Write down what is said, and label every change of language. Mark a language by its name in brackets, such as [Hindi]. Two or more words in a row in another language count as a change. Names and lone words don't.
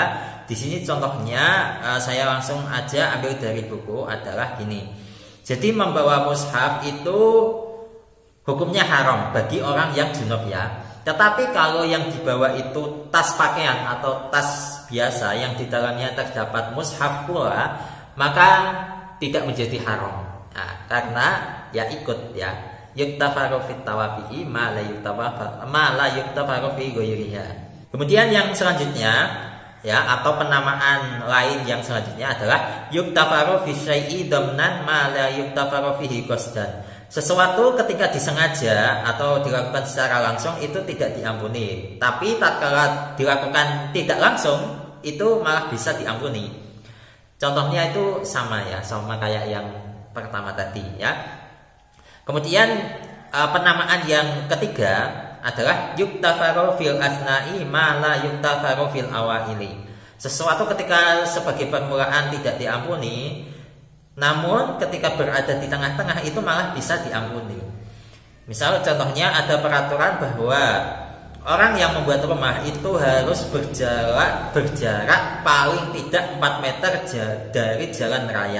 [Indonesian] Di sini contohnya saya langsung aja ambil dari buku adalah gini. Jadi membawa mushaf itu hukumnya haram bagi orang yang junub ya. Tetapi kalau yang dibawa itu tas pakaian atau tas biasa yang di dalamnya terdapat mushaf pula, maka tidak menjadi haram. Nah, karena ya ikut ya. [Arabic] يغتفر في التوابع ما لا يغتفر في غيرها. [Indonesian] Kemudian yang selanjutnya ya, atau penamaan lain yang selanjutnya adalah [Arabic] يغتفر في الشيء ضمنا ما لا يغتفر فيه قصدا. [Indonesian] Sesuatu ketika disengaja atau dilakukan secara langsung itu tidak diampuni, tapi tatkala dilakukan tidak langsung itu malah bisa diampuni. Contohnya itu sama ya, sama kayak yang pertama tadi ya. Kemudian penamaan yang ketiga adalah [Arabic] يغتفر في الأثناء ما لا يغتفر في الأوائل. [Indonesian] Sesuatu ketika sebagai permulaan tidak diampuni, namun ketika berada di tengah-tengah itu malah bisa diampuni. Misal contohnya ada peraturan bahwa orang yang membuat rumah itu harus berjarak paling tidak 4 meter dari jalan raya.